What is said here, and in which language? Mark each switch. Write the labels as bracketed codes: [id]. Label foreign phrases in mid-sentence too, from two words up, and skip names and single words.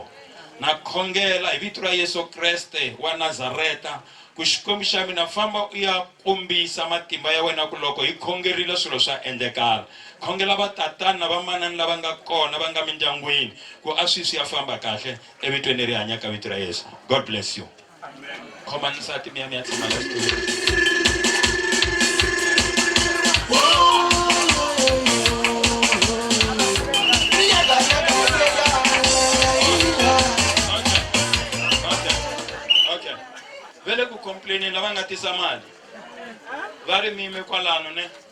[ts] Na khongela hi vito ra Yesu Kreste wa Nazareta ku Xikwembu xa mina famba u ya kombisa matimba ya wena ku loko hi khongerile swilo swa endlekala. Khongela va tatana na vamanani lava nga kona va nga mindyangwini ku a swi ya famba kahle evitweni ri hanya ka vito ra Yesu. [en] God bless you. Amen. [ts] Khoma nsati mi ya tshama la vele ku complain lava nga tisa mali va ri mime kwalano ne